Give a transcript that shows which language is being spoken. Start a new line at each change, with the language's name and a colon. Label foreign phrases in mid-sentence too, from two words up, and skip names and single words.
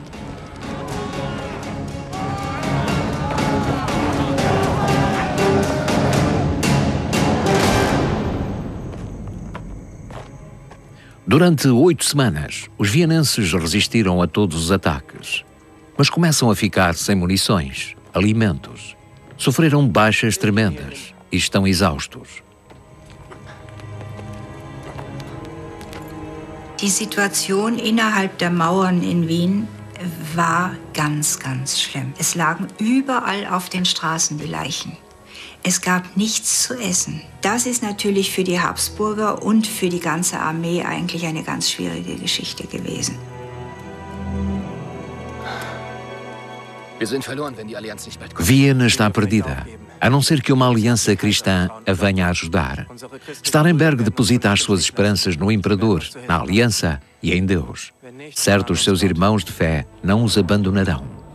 Portuguese: Durante 8 semanas, os vienenses resistiram a todos os ataques, mas começam a ficar sem munições, alimentos, sofreram baixas tremendas e estão exaustos.
German: Die Situation innerhalb der Mauern in Wien war ganz, ganz schlimm. Es lagen überall auf den Straßen die Leichen. Es gab nichts zu essen. Das ist natürlich für die Habsburger und für die ganze Armee eigentlich eine ganz schwierige Geschichte gewesen.
Portuguese: Viena está perdida, a não ser que uma aliança cristã a venha a ajudar. Staremberg deposita as suas esperanças no imperador, na aliança e em Deus. Certo, os seus irmãos de fé não os abandonarão.